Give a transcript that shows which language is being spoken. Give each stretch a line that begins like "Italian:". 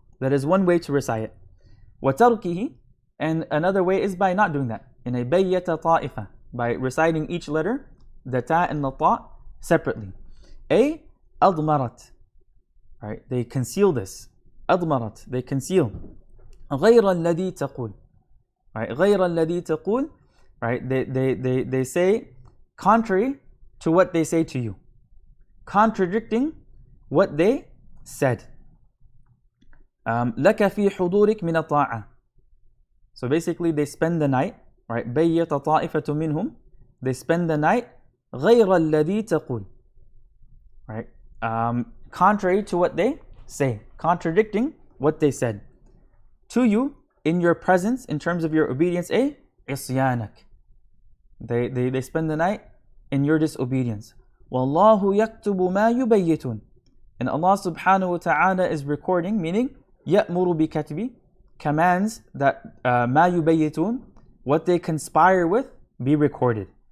English: That is one way to recite it.
Arabic: وَتَرْكِهِ,
English: and another way is by not doing that. In a
Arabic: بَيَّتَ طَائِفَةٌ,
English: by reciting each letter, the ta and the ta, separately. A
Arabic: أضمرت,
English: right? They conceal this.
Arabic: أضمرت,
English: they conceal.
Arabic: غير الذي تقول, right? غير الذي تقول, right?
English: They say contrary to what they say to you, contradicting what they said.
Arabic: لك في حضورك من الطاعة.
English: So basically they spend the night, right?
Arabic: بيت طائفة منهم,
English: they spend the night
Arabic: غير الذي تقول, right?
English: Contrary to what they say, contradicting what they said to you in your presence in terms of your obedience. A
Arabic: عصيانك,
English: they spend the night in your disobedience.
Arabic: والله يكتب ما يبيتون,
English: and Allah subhanahu wa ta'ala is recording, meaning
Arabic: يأمر بكتب,
English: commands that
Arabic: ما يبيتون,
English: what they conspire with, be recorded.